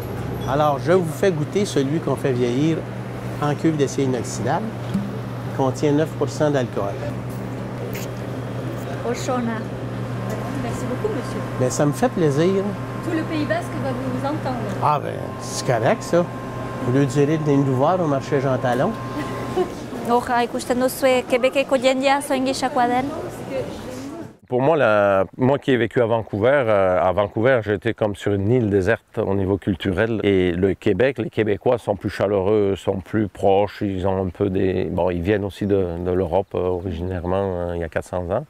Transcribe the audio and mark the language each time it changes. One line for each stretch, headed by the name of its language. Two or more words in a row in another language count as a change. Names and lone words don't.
French: Alors, je vous fais goûter celui qu'on fait vieillir en cuve d'acier inoxydable, qui contient 9 % d'alcool.
Basque: Oshona.
French: Merci beaucoup, monsieur. Bien, ça me fait plaisir. Tout le Pays Basque va vous entendre. Ah ben, c'est correct, ça. Au lieu de dire de nous voir au marché Jean Talon.
Basque: Hor, ikusten duzue Québeceko jendea zoin gisakoa den?
French: Pour moi, moi qui ai vécu à Vancouver, j'étais comme sur une île déserte au niveau culturel. Et le Québec, les Québécois sont plus chaleureux, sont plus proches, ils ont un peu des... Bon, ils viennent aussi de l'Europe originairement, il y a 400 ans.